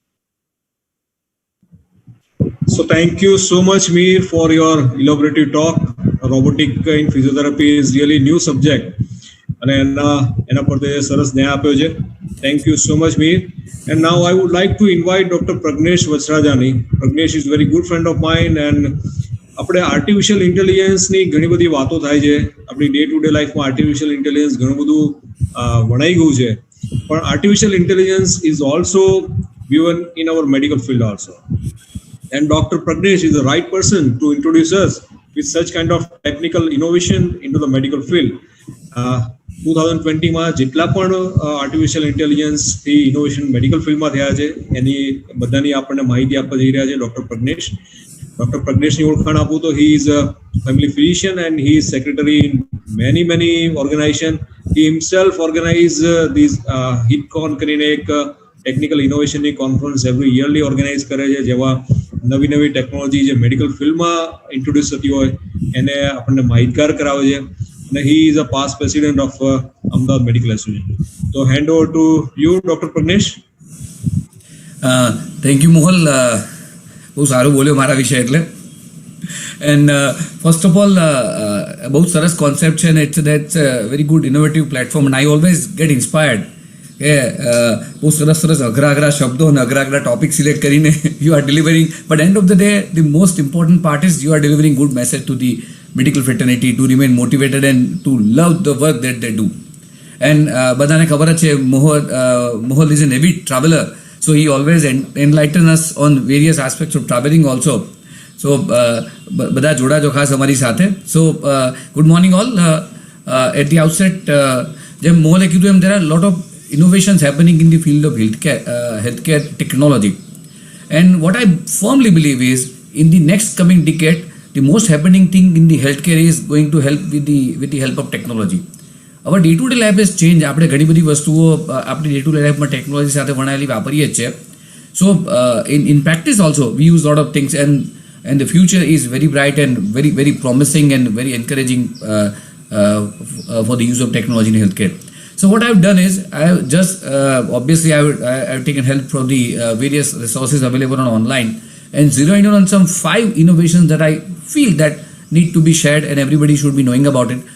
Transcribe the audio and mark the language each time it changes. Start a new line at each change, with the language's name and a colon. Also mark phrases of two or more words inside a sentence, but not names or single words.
English: So thank you so much, Mir, for your elaborative talk. Robotic in physiotherapy is really new subject. And thank you so much, Mir. And now I would like to invite Dr. Pragnesh Vachhrajani. Pragnesh is a very good friend of mine, and આપણે artificial intelligenceની
Gujarati: ઘણી બધી વાતો થાય છે.
English: આપણી day to day lifeમાં artificial intelligence
Gujarati: ઘણું બધું વણાઈ ગયું છે, પણ
English: artificial intelligence is also given in our medical field also. And Dr. Pragnesh is the right person to introduce us with such kind of technical innovation into the medical field.
Gujarati: 2020 માં જેટલા પણ
English: આર્ટિફિશિયલ ઇન્ટેલિજન્સ
Gujarati: થી
English: ઇનોવેશન મેડિકલ ફિલ્ડમાં
Gujarati: થયા છે એની બધાની આપણને માહિતી આપવા જઈ રહ્યા છે ડોક્ટર પ્રજ્ઞેશ.
English: Dr. Pragneshની
Gujarati: ઓળખાણ આપું તો
English: he is a family physician and he is secretary in many organization. He himself organize these HITCON
Gujarati: કરીને એક
English: ટેકનિકલ ઇનોવેશનની કોન્ફરન્સ એવરી યરલી ઓર્ગેનાઇઝ
Gujarati: કરે છે, જેમાં નવી ટેકનોલોજી જે
English: મેડિકલ ફિલ્ડમાં ઇન્ટ્રોડ્યુસ
Gujarati: થતી હોય એને આપણને માહિતગાર કરાવે છે.
English: અને he is a past president of Ahmedabad Medical Association. So hand over to you, Dr. Pragnesh. Thank you, Mohal.
Gujarati: બહુ સારું બોલ્યો મારા વિશે એટલે.
English: and first of all
Gujarati: બહુ સરસ કોન્સેપ્ટ છે ને
English: it's very good innovative platform. and I always get inspired
Gujarati: કે બહુ સરસ અઘરા શબ્દો અને અઘરા ટોપિક સિલેક્ટ કરીને
English: you are delivering, but end of the day the most important part is you are delivering good message to the medical fraternity to remain motivated and to love the work that they do. એન્ડ
Gujarati: બધાને ખબર જ છે
English: Mohal is an avid traveler. So he always enlighten us on various aspects of traveling also.
Gujarati: So બધા જોડાજો ખાસ અમારી સાથે.
English: So good morning all. At the outset,
Gujarati: જેમ મોહલે કીધું એમ
English: there are a lot of innovations happening in the field of healthcare technology. And what I firmly believe is in the next coming decade, the most happening thing in the healthcare is going to help with the help of technology. હવે day to day life is change.
Gujarati: આપણે ઘણી બધી વસ્તુઓ આપણી
English: ડે ટુ ડે લાઈફમાં
Gujarati: ટેકનોલોજી સાથે વણાયેલી વાપરીએ જ છે.
English: So in practice also we use a lot of things, and the future is very bright and very promising and very encouraging for the use of technology in healthcare. So what I've done is I have just obviously I've taken help from the various resources available online and zeroing in on some 5 innovations that I feel that need to be shared and everybody should be knowing about it.